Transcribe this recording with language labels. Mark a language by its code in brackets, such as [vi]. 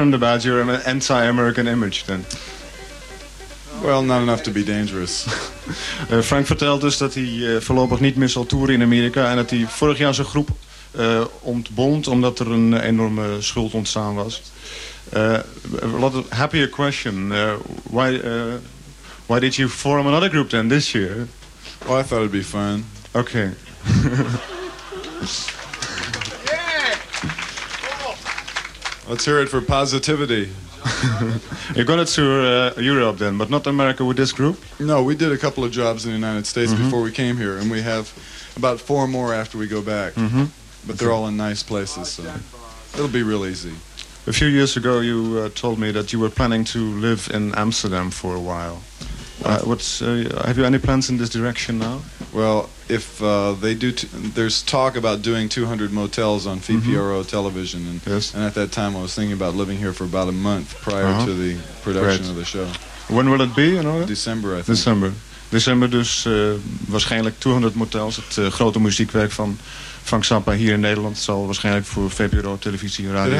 [en] Concerned about your anti-American image, then? Well, not enough to be dangerous. [nl] Frank vertelt dus dat hij voorlopig niet meer zal toeren in Amerika en dat hij vorig jaar zijn groep ontbond omdat er een enorme schuld ontstaan was. [en] What a happier question. Why did you form another group then this year? Oh, I thought it'd be fun. Okay. Let's hear it for positivity. You're going to tour Europe then, but not America with this group? No, we did a couple of jobs in the United States mm-hmm. before we came here, and we have about four more after we go back. Mm-hmm. But they're all in nice places, so it'll be real easy. A few years ago, you told me that you were planning to live in Amsterdam for a while. Have you any plans in this direction now? Well, if they do, there's talk about doing 200 motels on VPRO mm-hmm. television, and, yes. and at that time I was thinking about living here for about a month prior uh-huh. to the production Great. Of the show. When will it be? You know, December, I think. [nl] December, dus waarschijnlijk 200 motels. Het grote muziekwerk van Frank Zappa hier in Nederland zal waarschijnlijk voor VPRO televisie en radio.